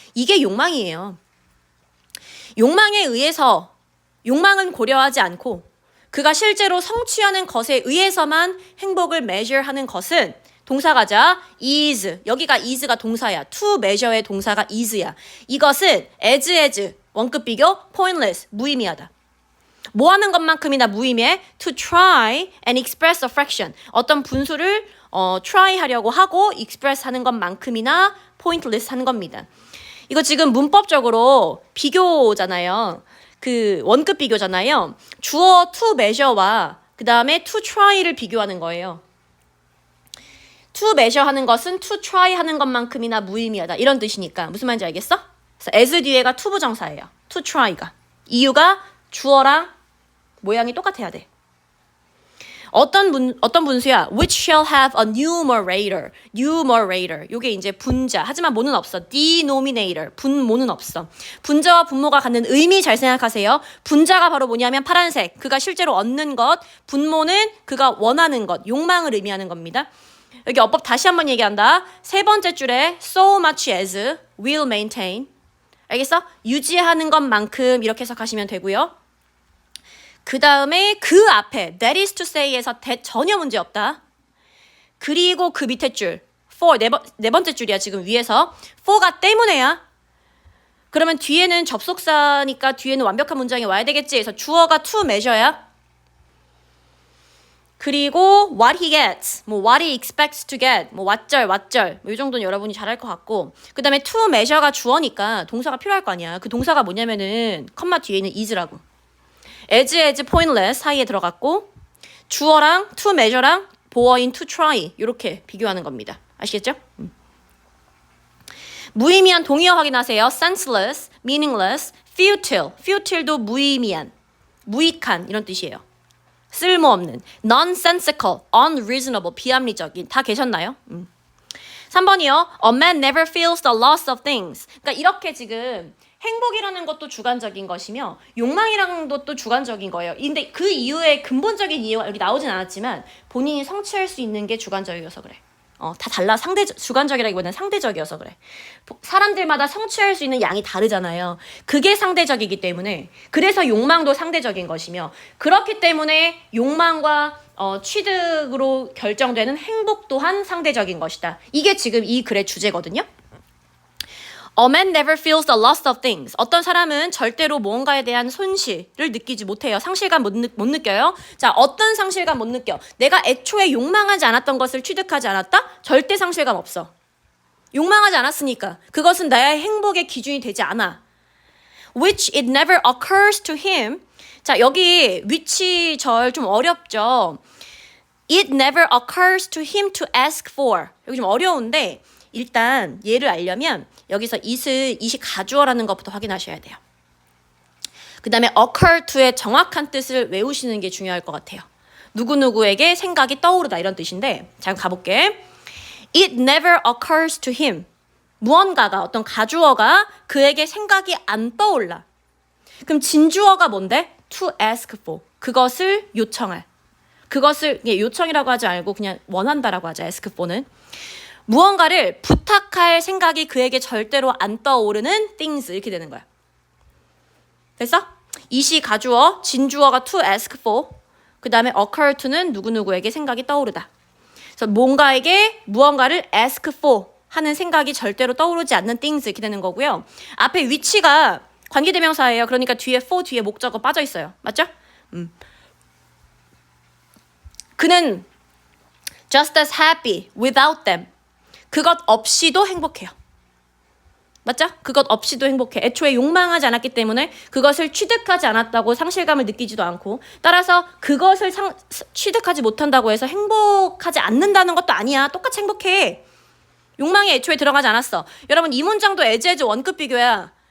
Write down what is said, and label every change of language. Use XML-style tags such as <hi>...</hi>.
<ko>이게 욕망이에요. 욕망에 의해서 욕망은 고려하지 않고 그가 실제로 성취하는 것에 의해서만 행복을 measure하는 것은 동사 가자 is. 여기가 is가 동사야. to measure의 동사가 is야. 이것은 as 원급 비교 pointless 무의미하다. 뭐 하는 것만큼이나 무의미해?</ko> <en>To try and express a fraction.</en> <ko>어떤 분수를 try 하려고 하고 express 하는 것만큼이나 pointless 하는 겁니다. 이거 지금 문법적으로 비교잖아요. 그 원급 비교잖아요. 주어 to measure와 그 다음에 to try를 비교하는 거예요. to measure 하는 것은 to try 하는 것만큼이나 무의미하다. 이런 뜻이니까 무슨 말인지 알겠어? 그래서 as 뒤에가 to 부정사예요. to try가. 이유가 주어랑 모양이 똑같아야 돼. 어떤 분수야?</ko> <en>Which shall have a numerator.</en> <ko>numerator. 요게 이제 분자. 하지만 모는 없어. denominator. 분모는 없어. 분자와 분모가 갖는 의미 잘 생각하세요. 분자가 바로 뭐냐면 파란색. 그가 실제로 얻는 것. 분모는 그가 원하는 것. 욕망을 의미하는 겁니다. 여기 어법 다시 한번 얘기한다. 세 번째 줄에</ko> <en>so much as will maintain.</en> <ko>알겠어? 유지하는 것만큼 이렇게 해석하시면 되고요. 그 다음에 그 앞에 that is to say에서 that 전혀 문제 없다. 그리고 그 밑에 줄 for 네 번째 줄이야 지금 위에서 for가 때문에야. 그러면 뒤에는 접속사니까 뒤에는 완벽한 문장이 와야 되겠지. 그래서 주어가 to measure야. 그리고 what he gets, 뭐</ko> <en>what he expects to get,</en> <ko>뭐 왓절 뭐 이 정도는 여러분이 잘할 것 같고 그 다음에 to measure가 주어니까 동사가 필요할 거 아니야. 그 동사가 뭐냐면은 컴마 뒤에 있는 is라고. as pointless 사이에 들어갔고 주어랑 to measure랑 보어인 to try 이렇게 비교하는 겁니다. 아시겠죠? 무의미한 동의어 확인하세요.</ko> <en>senseless, meaningless, futile.</en> <ko>futile도 무의미한, 무익한 이런 뜻이에요. 쓸모없는, nonsensical, unreasonable, 비합리적인. 다 계셨나요? 3번이요.</ko> <en>A man never feels the loss of things.</en> <ko>그러니까 이렇게 지금 행복이라는 것도 주관적인 것이며 욕망이라는 것도 주관적인 거예요. 근데 그 이유의 근본적인 이유가 여기 나오진 않았지만 본인이 성취할 수 있는 게 주관적이어서 그래. 다 달라. 주관적이라기보다는 상대적이어서 그래. 사람들마다 성취할 수 있는 양이 다르잖아요. 그게 상대적이기 때문에 그래서 욕망도 상대적인 것이며 그렇기 때문에 욕망과 취득으로 결정되는 행복 또한 상대적인 것이다. 이게 지금 이 글의 주제거든요.</ko> <en>A man never feels the loss of things.</en> <ko>어떤 사람은 절대로 무언가에 대한 손실을 느끼지 못해요. 상실감 못 느껴요. 자, 어떤 상실감 못 느껴? 내가 애초에 욕망하지 않았던 것을 취득하지 않았다? 절대 상실감 없어. 욕망하지 않았으니까. 그것은 나의 행복의 기준이 되지 않아.</ko> <en>Which it never occurs to him.</en> <ko>자, 여기 which절 좀 어렵죠.</ko> <en>It never occurs to him to ask for.</en> <ko>여기 좀 어려운데 일단 얘를 알려면 여기서 it이 가주어라는 것부터 확인하셔야 돼요. 그 다음에 occur to의 정확한 뜻을 외우시는 게 중요할 것 같아요. 누구누구에게 생각이 떠오르다 이런 뜻인데 자 가볼게.</ko> <en>It never occurs to him.</en> <ko>무언가가 어떤 가주어가 그에게 생각이 안 떠올라. 그럼 진주어가 뭔데?</ko> <en>To ask for.</en> <ko>그것을 요청할. 그것을 요청이라고 하지 말고 그냥 원한다라고 하자. ask for는. 무언가를 부탁할 생각이 그에게 절대로 안 떠오르는 things 이렇게 되는 거야. 됐어? it이 가주어, 진주어가 to ask for, 그 다음에 occur to는 누구누구에게 생각이 떠오르다. 그래서 무언가를 ask for 하는 생각이 절대로 떠오르지 않는 things 이렇게 되는 거고요. 앞에 which가 관계대명사예요. 그러니까 뒤에 for 뒤에 목적어 빠져 있어요. 맞죠? 그는</ko> <en>just as happy without them.</en> <ko>그것 없이도 행복해요. 맞죠? 그것 없이도 행복해. 애초에 욕망하지 않았기 때문에 그것을 취득하지 않았다고 상실감을 느끼지도 않고 따라서 그것을 취득하지 못한다고 해서 행복하지 않는다는 것도 아니야. 똑같이 행복해. 욕망이 애초에 들어가지 않았어. 여러분 이 문장도 as 원급 비교야.</ko>